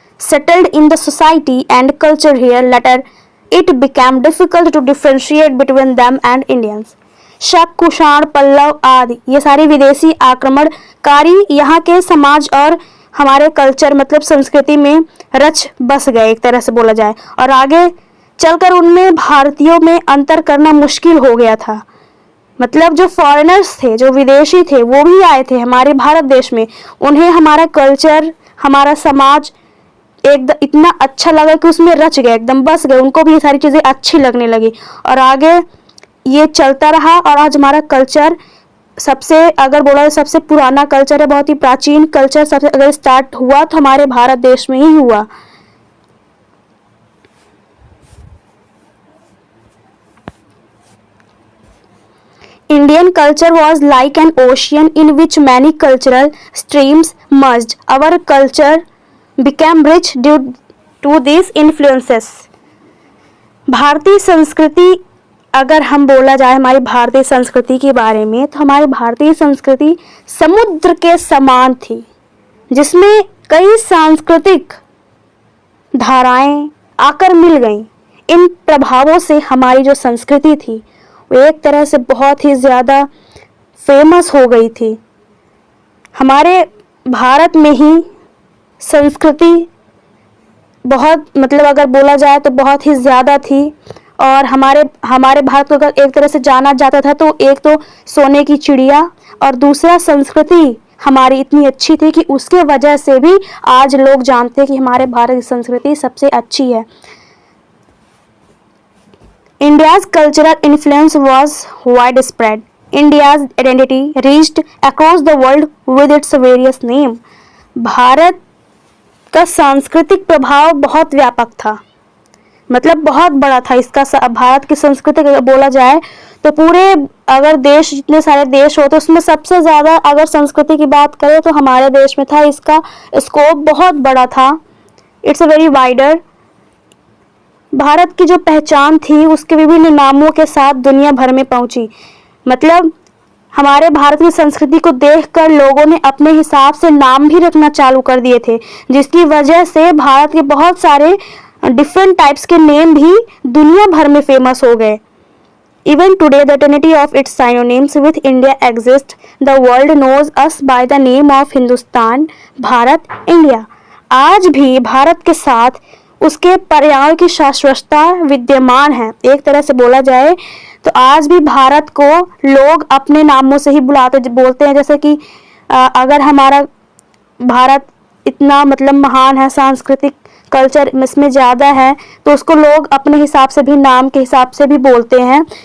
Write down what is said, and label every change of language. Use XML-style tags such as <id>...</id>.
<en>settled in the society and culture here. Later, it became difficult to differentiate between them and Indians.</en> <hi>शक, कुषाण, पल्लव आदि ये सारे विदेशी आक्रमणकारी यहाँ के समाज और हमारे कल्चर, मतलब संस्कृति में रच बस गए, एक तरह से बोला जाए, और आगे चलकर उनमें भारतीयों में अंतर करना मुश्किल हो गया था। मतलब जो फॉरेनर्स थे, जो विदेशी थे, वो भी आए थे हमारे भारत देश में, उन्हें हमारा कल्चर, हमारा समाज एकदम इतना अच्छा लगा कि उसमें रच गए, एकदम बस गए, उनको भी ये सारी चीज़ें अच्छी लगने लगी, और आगे ये चलता रहा। और आज हमारा कल्चर सबसे, अगर बोला जाए सबसे पुराना कल्चर है, बहुत ही प्राचीन कल्चर सबसे अगर स्टार्ट हुआ तो हमारे भारत देश में ही हुआ।</hi> <en>Indian culture was like an ocean in which many cultural streams merged. Our culture became rich due to these influences.</en> <hi>भारतीय संस्कृति, अगर हम बोला जाए हमारी भारतीय संस्कृति के बारे में, तो हमारी भारतीय संस्कृति समुद्र के समान थी, जिसमें कई सांस्कृतिक धाराएं आकर मिल गईं। इन प्रभावों से हमारी जो संस्कृति थी वो एक तरह से बहुत ही ज़्यादा फेमस हो गई थी। हमारे भारत में ही संस्कृति बहुत, मतलब अगर बोला जाए तो बहुत ही ज़्यादा थी, और हमारे भारत को अगर एक तरह से जाना जाता था तो एक तो सोने की चिड़िया, और दूसरा संस्कृति हमारी इतनी अच्छी थी कि उसके वजह से भी आज लोग जानते हैं कि हमारे भारत की संस्कृति सबसे अच्छी है।</hi> <en>India's cultural influence was widespread. India's identity reached across the world with its various names.</en> <hi>Bharat का सांस्कृतिक प्रभाव बहुत व्यापक था, मतलब बहुत बड़ा था इसका। भारत की संस्कृति अगर बोला जाए तो पूरे, अगर देश, जितने सारे देश होते उसमें सबसे ज़्यादा अगर संस्कृति की बात करें तो हमारे देश में था। इसका स्कोप बहुत बड़ा था,</hi> <en>It's a very wider.</en> <hi>Bharat की जो पहचान थी उसके विभिन्न नामों के साथ दुनिया भर में पहुंची। मतलब हमारे भारत की संस्कृति को देखकर लोगों ने अपने हिसाब से नाम भी रखना चालू कर दिए थे, जिसकी वजह से भारत के बहुत सारे डिफरेंट टाइप्स के नेम भी दुनिया भर में फेमस हो गए।</hi> <en>Even today, the trinity of its synonyms with India exists. The world knows us by the name of Hindustan, Bharat, India.</en> <hi>आज भी भारत के साथ उसके पर्यायों की शाश्वतता विद्यमान है। एक तरह से बोला जाए तो आज भी भारत को लोग अपने नामों से ही बोलते हैं। जैसे कि अगर हमारा भारत इतना मतलब महान है, सांस्कृतिक कल्चर इसमें ज़्यादा है, तो उसको लोग अपने हिसाब से भी, नाम के हिसाब से भी बोलते हैं।</hi>